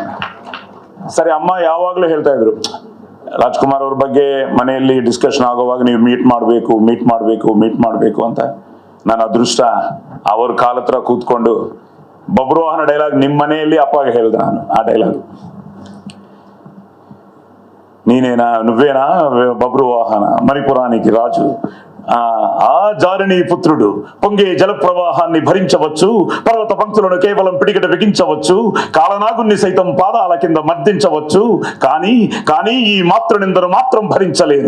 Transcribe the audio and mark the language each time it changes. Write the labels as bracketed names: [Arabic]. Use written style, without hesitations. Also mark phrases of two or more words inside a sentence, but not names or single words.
[Kannada] ಸರಿ, ಅಮ್ಮ ಯಾವಾಗಲೂ ಹೇಳ್ತಾ ಇದ್ರು ರಾಜ್ಕುಮಾರ್ ಅವ್ರ ಬಗ್ಗೆ ಮನೆಯಲ್ಲಿ ಡಿಸ್ಕಷನ್ ಆಗೋವಾಗ ನೀವು ಮೀಟ್ ಮಾಡಬೇಕು ಅಂತ. ನನ್ನ ಅದೃಷ್ಟ ಅವ್ರ ಕಾಲ ಹತ್ರ ಕೂತ್ಕೊಂಡು ಬಬ್ರುವಾಹನ ಡೈಲಾಗ್ ನಿಮ್ಮ ಮನೆಯಲ್ಲಿ ಅಪ್ಪಗೆ ಹೇಳ್ದೆ ನಾನು. ಆ ಡೈಲಾಗ್ [Telugu] నువ్వేనా బబ్రువాహన మణిపురానికి రాజు, ఆ జారిని పుత్రుడు పొంగే జల ప్రవాహాన్ని భరించవచ్చు, పర్వత పంక్తులను కేవలం పిడికిట బిగించవచ్చు, కాలనాగుని సైతం పాదాల కింద మర్దించవచ్చు, కానీ ఈ మాతృనిందను మాత్రం భరించలేను.